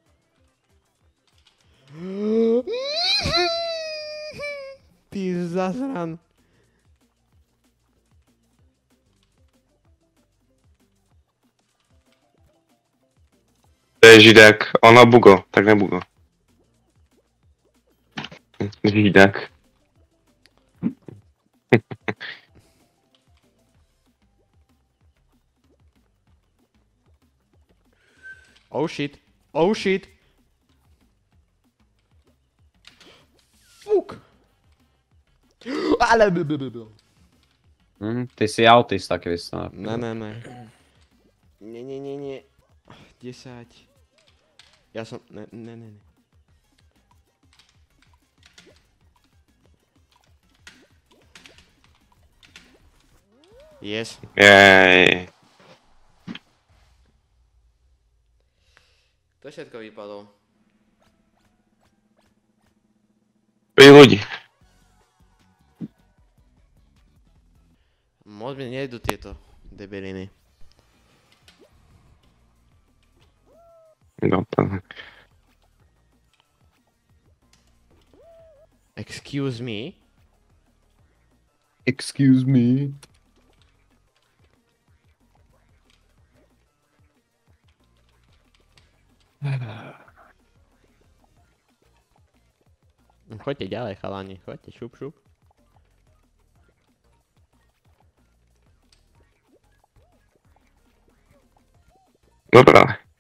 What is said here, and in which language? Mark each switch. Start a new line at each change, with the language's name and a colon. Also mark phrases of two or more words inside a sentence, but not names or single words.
Slovak: Ty zasran. To je židák. Ono bugo, tak nebugo. Židák.
English: Oh shit. Oh shit. Fuck.
Slovak: Ale Ty si autista, Kristian. Ne. Nie. 10. Ja som... Ne. Yes. Jej. To všetko vypadlo. 5 ľudí. Moc mi nejdu tieto debiliny. No, to...
English: Excuse me? Excuse me.
Slovak: Choďte ďalej, chalani. Choďte, šup. Dobre.